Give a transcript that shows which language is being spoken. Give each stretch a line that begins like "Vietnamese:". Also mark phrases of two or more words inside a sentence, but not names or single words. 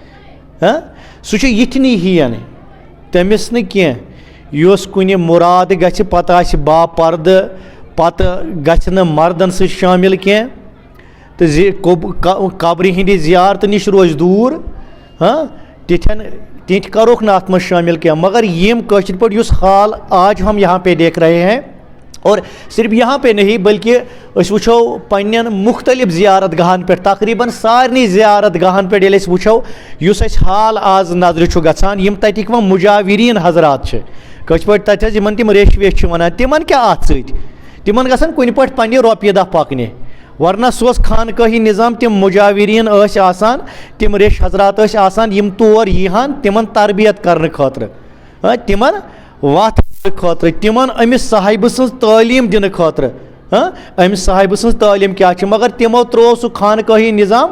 Kashmiri: سُہ چھُ یِتھنٕے ہِوٮ۪ن تٔمِس نہٕ کینٛہہ یُس کُنہِ مُراد گژھِ پتہٕ آسہِ باپردٕ پتہٕ گژھِ نہٕ مردن سۭتۍ شٲمِل کینٛہہ تہٕ قبرِ ہِنٛدِ زیارتہٕ نِش روزِ دوٗر تِتھۍ کروکھ نہٕ اَتھ منٛز شٲمِل کینٛہہ مگر یِم کٲشِر پٲٹھۍ یُس حال
Urdu: آج ہم یہاں پہ دیکھ رہے ہیں اور صرف یہاں پہ نہیں بلکہ
Kashmiri: أسۍ وٕچھو پنٛنٮ۪ن مختلف زیارت گاہن پٮ۪ٹھ تقریٖباً سارنٕے زیارت گاہن پٮ۪ٹھ ییٚلہِ أسۍ وٕچھو یُس اَسہِ حال آز نظرِ چھُ گژھان یِم تَتِکۍ وۄنۍ مُجاوریٖن حضرات چھِ کٲشِر پٲٹھۍ تَتہِ حظ یِمن تِم ریٚچھۍ ویٚچھۍ چھِ وَنان تِمن کیٛاہ اَتھ سۭتۍ تِمن گژھن کُنہِ پٲٹھۍ پنٛنہِ رۄپیہِ دہ پَکنہِ ورنہ سُہ اوس خانقٲہی نظام تِم مُجاوریٖن ٲسۍ آسان تِم ریٚچھۍ حضرات ٲسۍ آسان یِم تور ییٖہن تِمن تربیت کرنہٕ خٲطرٕ تِمن وَتھ خٲطرٕ تِمن أمِس صاحبہٕ سٕنٛز تعلیٖم دِنہٕ خٲطرٕ أمِس صاحبہٕ سٕنٛز تعلیٖم کیٛاہ چھِ مگر تِمو ترٛوو سُہ خانقٲہی نظام